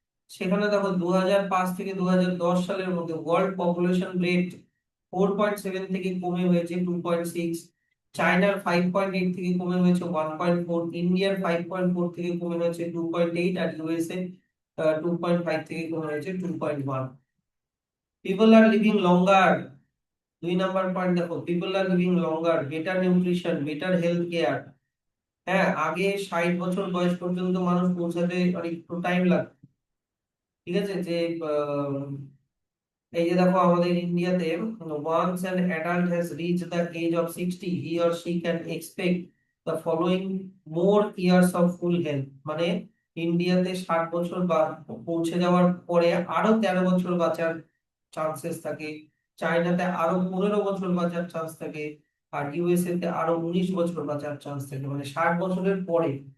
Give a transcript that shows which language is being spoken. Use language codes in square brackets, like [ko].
[bn] সেখানে দেখো 2005 থেকে 2010 সালের মধ্যে ওয়ার্ল্ড পপুলেশন রেট 4.7 থেকে কমে হয়েছে 2.6, চায়নার 5.8 থেকে কমে হয়েছে 1.4, ইন্ডিয়ার 5.4 থেকে কমে হয়েছে 2.8, আর ইউএসএ 2.5 থেকে কমে হয়েছে 2.1। [en] People are living longer. [bn] 2 নাম্বার পয়েন্ট দেখো, [en] People are living longer, better nutrition, better health care. [bn] হ্যাঁ, আগে 60 বছর বয়স পর্যন্ত মানুষ পৌঁছাতে অনেক টাইম লাগতো, ঠিক আছে। যে আহ, এই যে দেখো আমাদের ইন্ডিয়াতে, [en] once an adult has reached the age of 60, he or she can expect the following more years of full health। [bn] মানে ইন্ডিয়াতে 60 বছর বা পৌঁছে যাওয়ার পরে আরো 13 বছর বাঁচার চান্সেস থাকে, চায়নাতে আরো 15 বছর বাঁচার চান্স থাকে, আর ইউএসএ তে আরো 19 বছর বাঁচার চান্স থাকে, মানে 60 বছরের পরে।